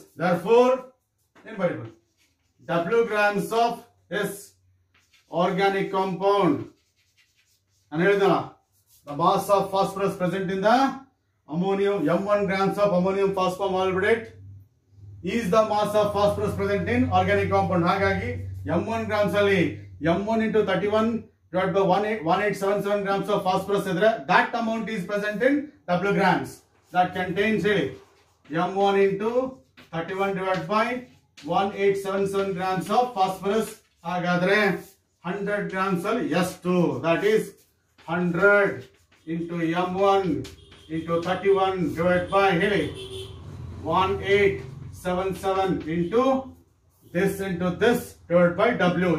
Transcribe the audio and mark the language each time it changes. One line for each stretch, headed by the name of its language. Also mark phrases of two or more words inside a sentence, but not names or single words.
English: Therefore, W grams of organic compound. And the mass of phosphorus present in the ammonium, M1 grams of ammonium phosphomolybdate is the mass of phosphorus present in organic compound. Hagagi M1 grams ali M1 into 31 divided by 1877 grams of phosphorus, that amount is present in W grams. That contains M1 into 31 divided by 1877 grams of phosphorus. Hagadre 100 grams ali S2, that is 100 into M1 into 31 divided by 1877 into this divided by W.